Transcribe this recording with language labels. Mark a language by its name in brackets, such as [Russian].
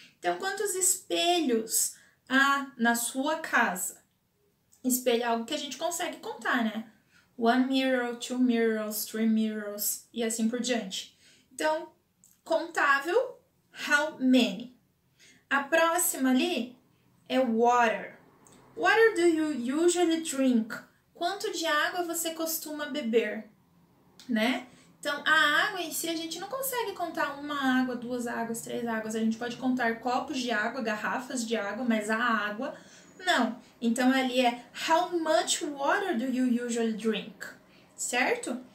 [Portuguese] Então, quantos espelhos há na sua casa? Espelho é algo que a gente consegue contar, né? [English] 1 mirror, 2 mirrors, 3 mirrors [Portuguese] e assim por diante. Então, contável, [English] how many. [Portuguese] A próxima ali é water. [English] Water do you usually drink? [Portuguese] Quanto de água você costuma beber, né? Então, a água em si, a gente não consegue contar uma água, 2 águas, 3 águas. A gente pode contar copos de água, garrafas de água, mas a água, não. Então, ali é [English] how much water do you usually drink? [Portuguese] Certo?